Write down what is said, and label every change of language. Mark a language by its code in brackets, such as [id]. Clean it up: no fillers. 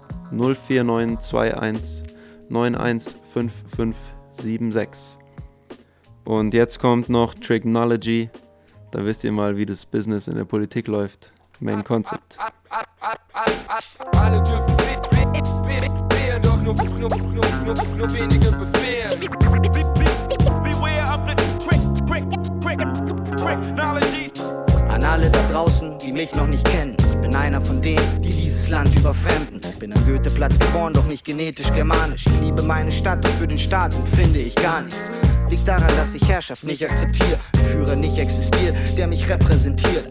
[de] 049 21 91 5576. Und jetzt kommt noch Tricknology. Da wisst ihr mal, wie das Business in der Politik läuft. Main Concept. Alle dürfen wählen, doch nur wenige befehlen. [en] Beware of the Tricknology. [de] An alle da draußen, die mich noch nicht kennen. Ich bin einer von denen, die dieses Land überfremden. Bin am Goetheplatz geboren, doch nicht genetisch germanisch. Ich liebe meine Stadt, doch für den Staat empfinde ich gar nichts. Liegt daran, dass ich Herrschaft nicht akzeptiere, Führer nicht existiert, der mich repräsentiert.